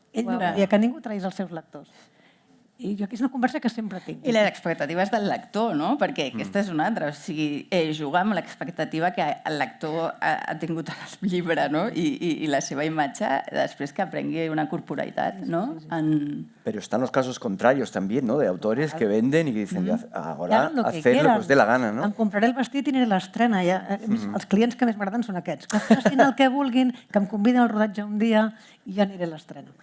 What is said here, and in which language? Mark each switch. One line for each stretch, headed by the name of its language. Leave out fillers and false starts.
Catalan: Ell no volia que ningú traís els seus lectors. I jo aquí és una conversa que sempre tinc. I les expectatives del lector, no? Perquè aquesta és una altra. O sigui, jugar amb l'expectativa que el lector ha tingut en el llibre, no? I la seva imatge, després que aprengui una corporalitat, no?
Spanish: Pero están los casos contrarios también, ¿no? De autores que venden y que dicen, ahora hacer lo que os dé la gana, ¿no?
Catalan: Em compraré el vestit i aniré a l'estrena. Els clients que més m'agraden són aquests. Que facin el que vulguin, que em conviden al rodatge un dia i jo aniré a l'estrena.